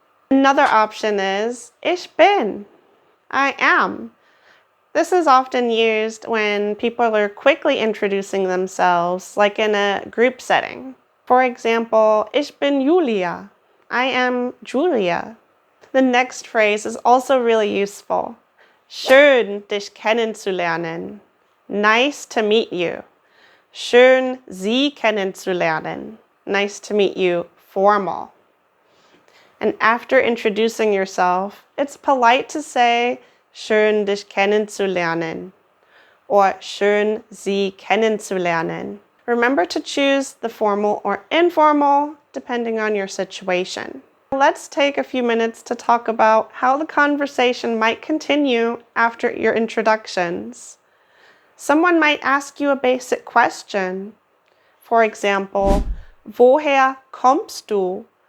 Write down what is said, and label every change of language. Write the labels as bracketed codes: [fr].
[en] Another option is, [de] Ich bin, [en] I am. This is often used when people are quickly introducing themselves, like in a group setting. For example, [de] Ich bin Julia, [en] I am Julia. The next phrase is also really useful. [de] Schön, dich kennenzulernen. [en] Nice to meet you. [de] Schön, Sie kennenzulernen. [en] Nice to meet you, formal. And after introducing yourself, it's polite to say, [de] Schön, dich kennenzulernen. [en] or [de] schön, Sie kennenzulernen. [en] Remember to choose the formal or informal depending on your situation. Let's take a few minutes to talk about how the conversation might continue after your introductions. Someone might ask you a basic question. For example, [de] woher kommst du?